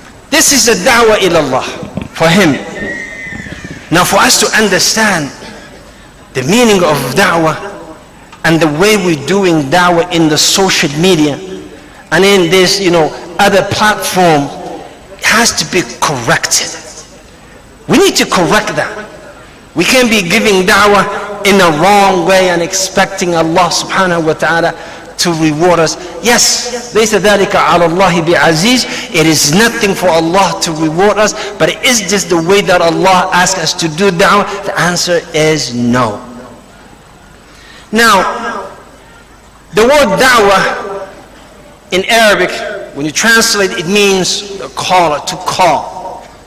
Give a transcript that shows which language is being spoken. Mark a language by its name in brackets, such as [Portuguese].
[English] This is a da'wah ilallah for him. Now for us to understand the meaning of da'wah and the way we're doing da'wah in the social media and in this, other platform, has to be corrected. We need to correct that. We can't be giving da'wah in a wrong way and expecting Allah subhanahu wa ta'ala to reward us. [Arabic] Yes, لَيْسَ ذَلِكَ عَلَى اللَّهِ بِعَزِيزٍ. [English] It is nothing for Allah to reward us, but is this the way that Allah asks us to do da'wah? The answer is no. Now, the word da'wah in Arabic, when you translate, it means a caller, to call.